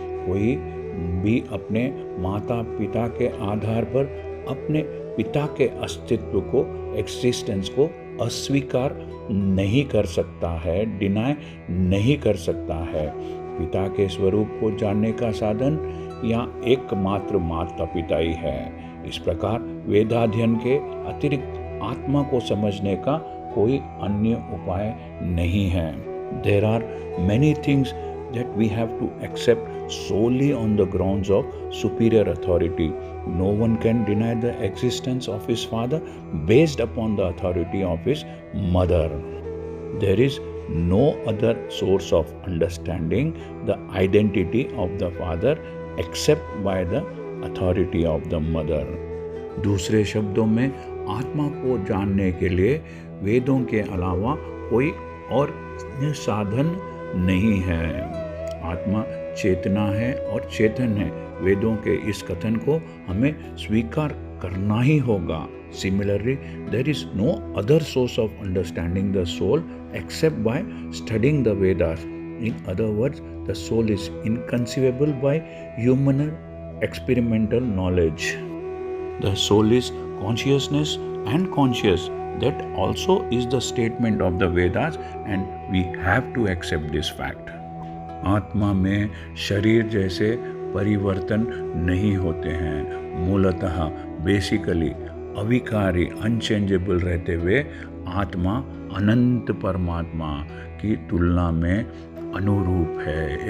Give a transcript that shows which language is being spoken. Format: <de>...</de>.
<hi>कोई भी अपने माता पिता के आधार पर अपने पिता के अस्तित्व को, एक्सिस्टेंस को अस्वीकार नहीं कर सकता है, डिनाय नहीं कर सकता है। पिता के स्वरूप को जानने का साधन या एकमात्र माता पिता ही है। इस प्रकार वेदाध्ययन के अतिरिक्त आत्मा को समझने का कोई अन्य उपाय नहीं है।</hi> <en>There are many things that we have to accept solely on the grounds of superior authority. No one can deny the existence of his father based upon the authority of his mother. There is no other source of understanding the identity of the father except by the authority of the mother.</en> <hi>दूसरे शब्दों में, आत्मा को जानने के लिए वेदों के अलावा कोई और साधन नहीं है। आत्मा चेतना है और चेतन है। वेदों के इस कथन को हमें स्वीकार करना ही होगा।</hi> <en>Similarly, there is no other source of understanding the soul except by studying the Vedas. In other words, the soul is inconceivable by human experimental knowledge. The soul is consciousness and conscious. That also is the statement of the Vedas and we have to accept this fact.</en> <hi>आत्मा में शरीर जैसे परिवर्तन नहीं होते हैं। मूलतः basically अविकारी, अनचेंजेबल रहते हुए आत्मा अनंत परमात्मा की तुलना में अनुरूप है।</hi>